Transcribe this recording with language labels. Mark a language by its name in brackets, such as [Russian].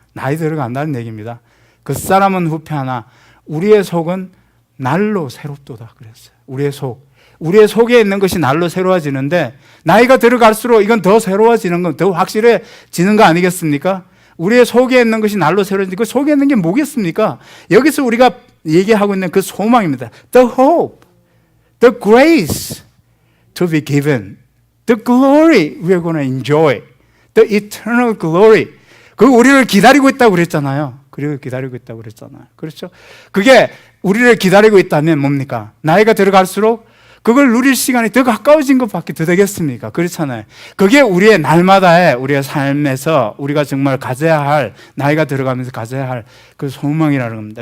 [Korean] 나이 들어간다는 얘기입니다. 그 사람은 후패하나 우리의 속은 날로 새롭도다 그랬어요. 우리의 속. 우리의 속에 있는 것이 날로 새로워지는데 나이가 들어갈수록 이건 더 새로워지는 건 더 확실해지는 거 아니겠습니까? 우리의 속에 있는 것이 날로 새로워지는 그 속에 있는 게 뭐겠습니까? 여기서 우리가 얘기하고 있는 그 소망입니다. [English] The hope, the grace to be given, the glory we're going to enjoy, the eternal glory. [Korean] 그 우리를 기다리고 있다고 그랬잖아요. 그리고 기다리고 있다고 그랬잖아요. 그렇죠? 그게 우리를 기다리고 있다면 뭡니까? 나이가 들어갈수록 그걸 누릴 시간이 더 가까워진 것밖에 더 되겠습니까? 그렇잖아요. 그게 우리의 날마다의 우리의 삶에서 우리가 정말 가져야 할, 나이가 들어가면서 가져야 할 그 소망이라는 겁니다.